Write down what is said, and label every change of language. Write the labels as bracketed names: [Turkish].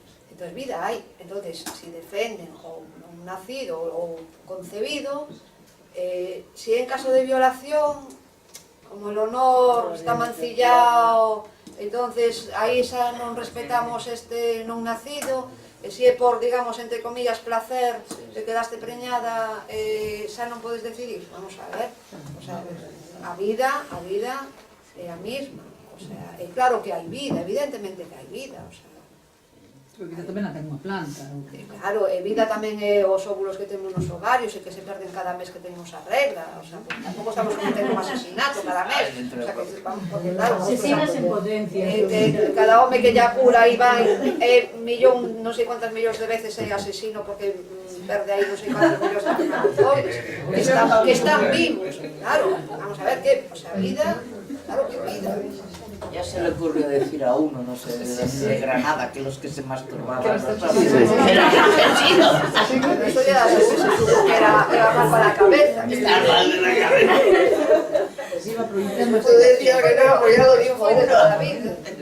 [Galician] Entón, vida hai. Entón, si defenden o non nacido ou concebido, si en caso de violación, [Spanish] como el honor está mancillado, entonces [Galician] aí xa non respetamos este non nacido, e si é por, digamos, entre comillas, placer, que quedaste preñada, xa non podes decidir. Vamos a ver, o sea, a vida é a mesma. O sea, é claro que hai vida, evidentemente que hai vida, o sea, Porque vida tamén non ten unha planta. Claro, e vida tamén é os óvulos que temos nos ovarios e que se perden cada mes que tenemos a regla, o sea, pues, tampouco estamos cometendo un asesinato cada mes, o sea, que porque claro, Asesinas en potencia. cada home que lla cura aí vai millón, non sei cuántas millóns de veces é asesino porque perde aí non sei cuántos millóns de reproductores que están vivos, claro, vamos a ver que, o sea, vida, claro que vida. [Spanish] Ya se le ocurrió decir a uno, no sé, de Granada, que los que se masturbaban eran asesinos. Eso ya se supo que era mal para la cabeza. Está mal de la cabeza. Se iba proyectando. Tú decías que no, pues ya lo digo, fue de toda la vida.